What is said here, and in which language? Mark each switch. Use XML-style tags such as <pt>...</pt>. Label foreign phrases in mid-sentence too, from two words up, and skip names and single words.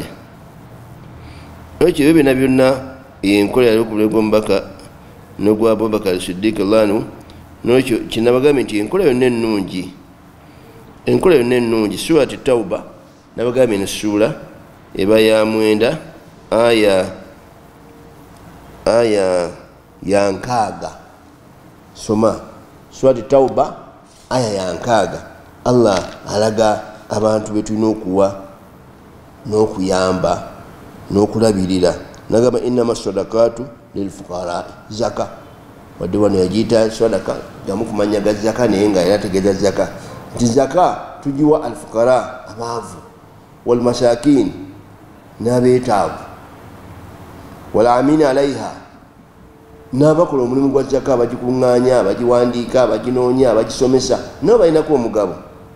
<lg>Ekyo ebyo byonna byonna enkola yali okulebwa omubaka n'ogwa Abubakar Siddiq</lg> <ar>رضي الله عنه.</ar> <lg>N'ekyo kinabagambye nti enkola yonna ennungi, enkola yonna ennungi. Surati Tawba nabagambye ne ssuula eba ya 9 aya ya 6. Soma Surati Tawba aya ya 6. Allah alaga abantu betulina okuwa n'okuyamba n'okulabirira. Nagamba</lg> <ar>إنما الصدقات للفقراء,</ar> <lg>zaka wadde wano yagiyita sadaka gamu kumanya ga zaka naye nga era tegeeza zaka nti zaka tugiwa alfuqara, abaavu, walmasakin, n'abeetaavu,</lg> <ar>والعاملين عليها,</ar> <lg>n'abakola omulimu gwa zaka, abagikuŋŋaanya, abagiwandiika, abaginoonya, abagisomesa, nabo balinako omugabo.</lg>